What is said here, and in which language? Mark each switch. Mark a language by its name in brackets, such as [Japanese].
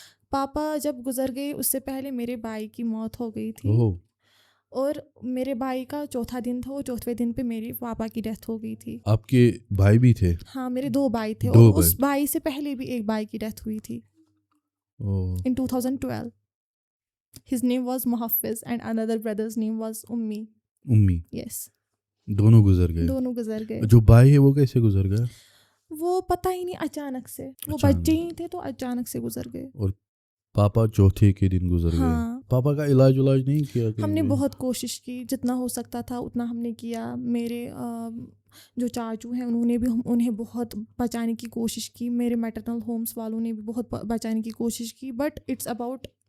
[Urdu] پاپا جب گزر گئے اس سے پہلے میرے بھائی کی موت ہو گئی تھی، اور میرے بھائی کا چوتھا دن تھا، اور چوتھے دن پہ میرے پاپا کی ڈیتھ ہو گئی تھی. آپ کے بھائی بھی تھے؟ ہاں میرے 2 بھائی تھے، اور اس بھائی سے پہلے بھی ایک بھائی کی ڈیتھ ہوئی تھی [English] in 2012. His name was Muhafiz and another brother's name was Ummi. Yes. [Urdu] دونوں گزر گئے. دونوں گزر گئے. جو بھائی ہے وہ کیسے گزر گیا؟ وہ پتہ ہی نہیں، اچانک سے، وہ بچے ہی تھے تو اچانک سے گزر گئے. اور پاپا چوتھے کے دن گزر گئے. ہاں. پاپا کا علاج نہیں کیا؟ ہم نے بہت کوشش کی، جتنا ہو سکتا تھا اتنا ہم نے کیا. میرے جو چاچو ہیں انہوں نے بھی انہیں بہت بچانے کی کوشش کی، میرے میٹرنل ہومس والوں نے بھی بہت بچانے کی کوشش کی، [English] But it's about.